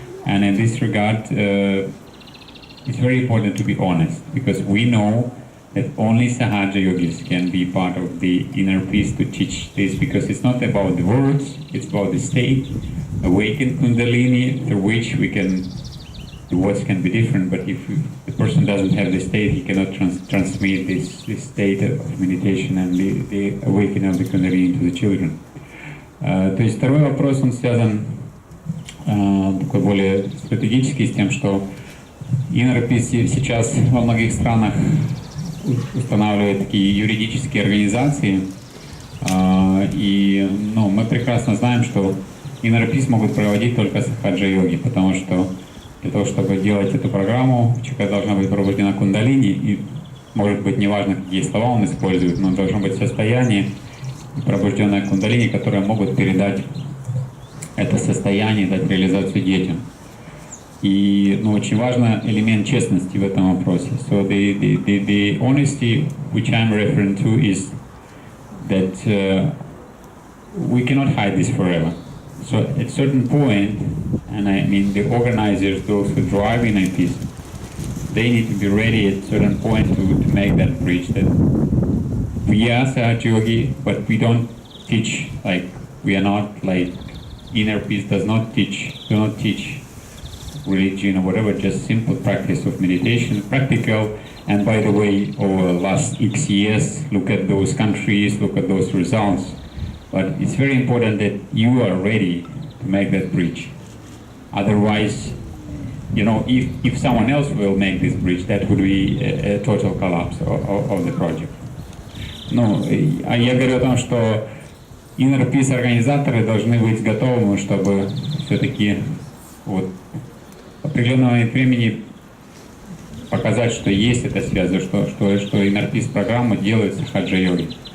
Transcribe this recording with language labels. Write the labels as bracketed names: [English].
[English] And in this regard, it's very important to be honest, because we know that only Sahaja yogis can be part of the Inner Peace to teach this, because it's not about the words, it's about the state, awakened Kundalini, through which we can. The words can be different, but if the person doesn't have the state, he cannot transmit this state of meditation and the awakening of the Kundalini to the children. [Russian] То есть второй вопрос, он связан такой более стратегический с тем, что Inner Peace сейчас во многих странах устанавливает такие юридические организации, и мы прекрасно знаем, что Inner Peace могут проводить только сахаджа-йоги, потому что для того, чтобы делать эту программу, у человека должна быть пробуждена кундалини, и может быть неважно, какие слова он использует, но должно быть состояние и пробужденная кундалини, которые могут передать это состояние, дать реализацию детям. И очень важный элемент честности в этом вопросе. [English] So the honesty which I'm referring to is that we cannot hide this forever. So at certain point, and I mean the organizers, those who drive inner peace, they need to be ready at certain point to make that bridge that we are Sahaja Yogi, but we don't teach, like, we are not like, inner peace do not teach religion or whatever, just simple practice of meditation, practical. And by the way, over the last X years, look at those countries, look at those results. But it's very important that you are ready to make that bridge. Otherwise, you know, if someone else will make this bridge, that would be a total collapse of the project. [Russian] Ну, а я говорю о том, что Inner Peace организаторы должны быть готовы, чтобы все-таки вот в определенный момент времени показать, что есть эта связь, что Inner Peace программа делается хаджа-йогой.